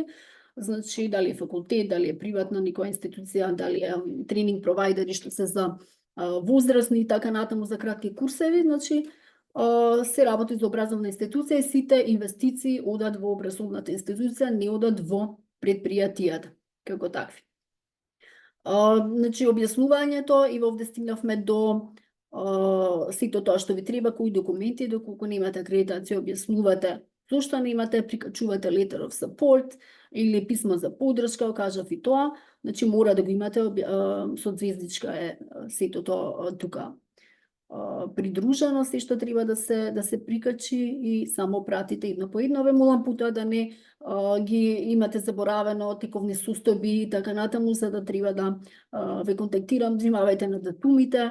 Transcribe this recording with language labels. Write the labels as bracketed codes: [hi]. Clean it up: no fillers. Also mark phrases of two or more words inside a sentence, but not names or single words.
[mk] Значи, дали е факултет, дали е приватна некоја институција, дали е тренинг провайдери што се за возрастни и така натаму за кратки курсеви, значи се работи за образовна институција и сите инвестиции одат во образовната институција, не одат во предпријатијата, како такви. Значи, објаснувањето и овде стигнавме до сето тоа што ви треба, кои документи, доколку немате акредитација, објаснувате зошто не имате, прикачувате [en] letter of support [mk] или писмо за поддршка, кажав и тоа, значи мора да го имате, со звездичка е сето тоа тука придружено, се што треба да се прикачи и само пратите едно по едно. Ве молам путоа да не ги имате заборавено тековни состојби и така натаму, за да треба да ве контактирам, внимавајте на датумите.